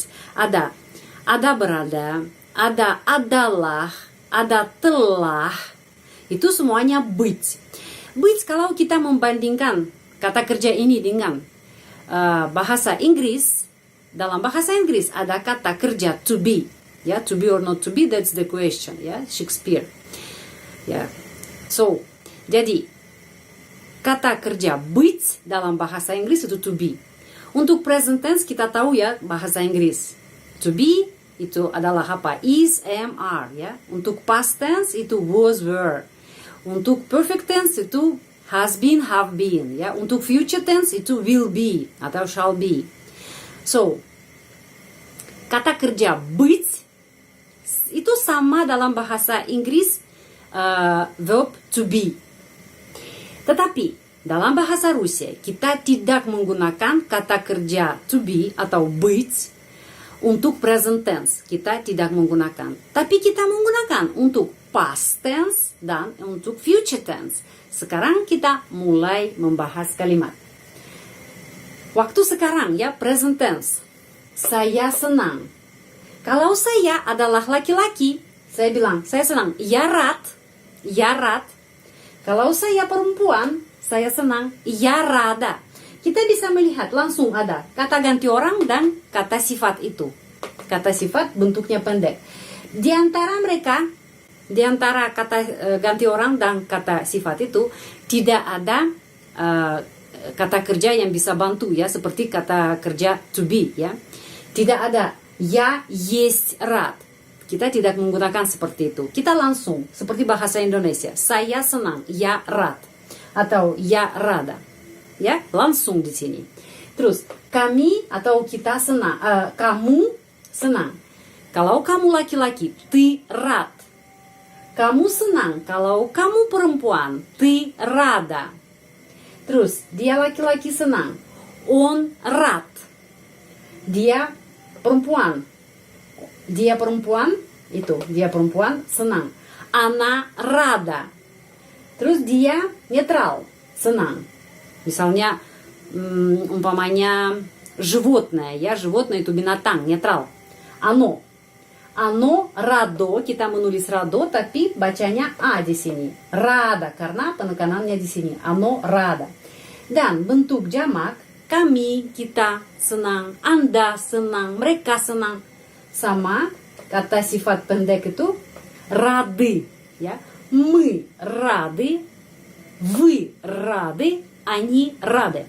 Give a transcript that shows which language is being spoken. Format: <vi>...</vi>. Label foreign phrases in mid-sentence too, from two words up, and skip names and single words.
<id>Ada berada, ada adalah, ada telah. Itu semuanya быть. Быть kalau kita membandingkan kata kerja ini dengan bahasa Inggris, dalam bahasa Inggris ada kata kerja</id> <en>to be. Ya, to be or not to be, that's the question.</en> <id>Ya, Shakespeare. Ya, so jadi kata kerja быть dalam bahasa Inggris itu</id> <en>to be.</en> <id>Untuk</id> <en>present tense</en> <id>kita tahu ya bahasa Inggris.</id> <en>To be</en> <id>itu adalah apa?</id> <en>Is, am, are ya.</en> <id>Untuk past tense itu</id> <en>was, were.</en> <id>Untuk perfect tense itu</id> <en>has been, have been</en> <id>ya. Untuk future tense itu</id> <en>will be</en> <id>atau</id> <en>shall be.</en> <id>So kata kerja быть itu sama dalam bahasa Inggris</id> <en>verb to be.</en> <id>Tetapi dalam bahasa Rusia kita tidak menggunakan kata kerja</id> <en>to be</en> <id>atau быть untuk</id> <en>present tense.</en> <id>Kita tidak menggunakan. Tapi kita menggunakan untuk</id> <en>past tense</en> <id>dan untuk</id> <en>future tense.</en> <id>Sekarang kita mulai membahas kalimat. Waktu sekarang ya</id> <en>present tense.</en> <id>Saya senang. Kalau saya adalah laki-laki, saya bilang saya senang.</id> <ru>Я рад.</ru> <id>Kalau saya perempuan, saya senang.</id> <ru>Я рада.</ru> <id>Kita bisa melihat langsung ada kata ganti orang dan kata sifat itu. Kata sifat bentuknya pendek. Di antara mereka, di antara kata ganti orang dan kata sifat itu tidak ada kata kerja yang bisa bantu ya, seperti kata kerja</id> <en>to be</en> <id>ya. Tidak ada</id> <ru>я есть рад.</ru> <id>Kita tidak menggunakan seperti itu. Kita langsung seperti bahasa Indonesia. Saya senang,</id> <ru>я рад. Atau я рада.</ru> <id>ya, langsung di sini. Terus kami atau kita senang, kamu senang. Kalau kamu laki-laki,</id> <ru>ты рад.</ru> <id>Kamu senang. Kalau kamu perempuan,</id> <ru>ты рада.</ru> <id>Terus dia laki-laki senang,</id> <ru>он рад.</ru> <id>Dia perempuan, dia perempuan senang,</id> <ru>она рада.</ru> <id>Terus dia netral, senang. Misalnya umpamanya животное, ya, животное itu binatang, netral.</id> <ru>Оно радо,</ru> <id>kita menulis радо, tapi bacanya A di sini. Rada, karena penekanannya di sini.</id> <ru>Оно рада.</ru> <id>Dan bentuk jamak, kami, kita senang, Anda senang, mereka senang. Sama kata sifat pendek itu рады, ya.</id> <ru>Мы рады, вы рады, они рады.</ru>